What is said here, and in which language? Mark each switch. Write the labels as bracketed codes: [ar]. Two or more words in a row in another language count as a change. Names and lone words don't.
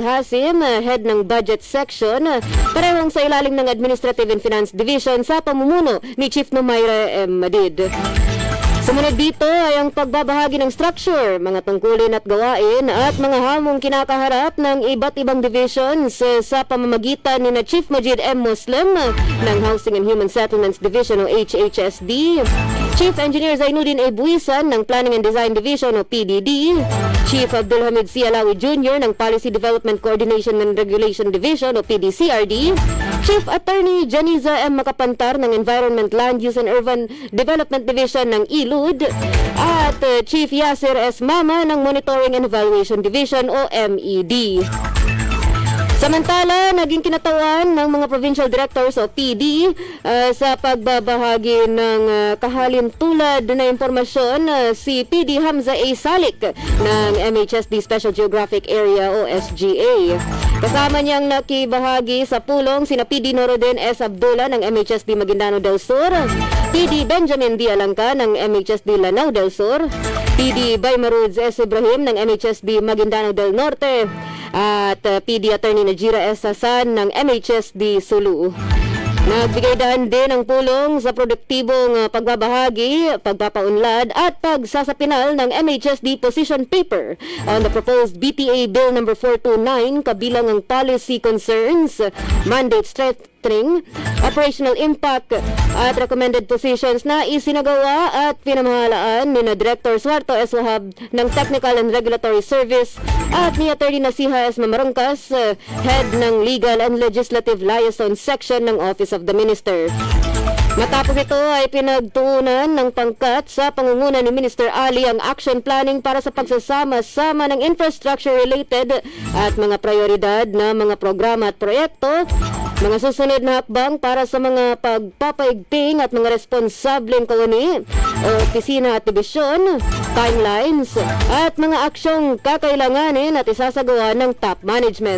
[tl] Hasim, Head ng Budget Section, parehong sa ilalim ng Administrative and Finance Division sa pamumuno ni Chief Numayra M. Madid. Sumunod dito ay ang pagbabahagi ng structure, mga tungkulin at gawain at mga hamong kinakaharap ng iba't ibang divisions sa pamamagitan ni Chief Majid M. Muslim ng Housing and Human Settlements Division o HHSD, Chief Engineer Zainuddin A. Buisan ng Planning and Design Division o PDD, Chief Abdulhamid C. Alawi Jr. ng Policy Development Coordination and Regulation Division o PDCRD, Chief Attorney Janiza M. Makapantar ng Environment, Land Use and Urban Development Division ng ILUD, at Chief Yasir S. Mama ng Monitoring and Evaluation Division o MED. Samantala, naging kinatawan ng mga provincial directors o PD sa pagbabahagi ng kahalintulad na impormasyon si PD Hamza A. Salik ng MHSD Special Geographic Area o SGA. Kasama niyang nakibahagi sa pulong sina PD Norodin S. Abdullah ng MHSD Maguindano del Sur, PD Benjamin D. Alangka ng MHSD Lanao del Sur, PD Baymaruz S. Ibrahim ng MHSD Maguindano del Norte, at PD Attorney Najira S. Hasan ng MHSD Sulu. Nagbigay daan din ng pulong sa produktibong pagbabahagi, pagpapaunlad at pagsasapinal ng MHSD [en] position paper on the proposed BTA Bill No. [tl] 429 kabilang ang [en] policy concerns, mandate strengthening, operational impact [tl] at [en] recommended positions [tl] na isinagawa at pinamahalaan ni Director Suarto S. Wahab ng Technical and Regulatory Service at ni Attorney Nasiha S. Mamarangkas, Head ng Legal and Legislative Liaison Section ng Office of the Minister. Matapos ito ay pinagtuunan ng pangkat sa pangunguna ni Minister Ali ang [en] action planning [tl] para sa pagsasama-sama ng infrastructure-related at mga prioridad na mga programa at proyekto, mga susunod na hakbang para sa mga pagpapaigting at mga responsableng kawani o opisina at dibisyon, timelines, at mga aksyong kakailanganin at isasagawa ng [en] top management.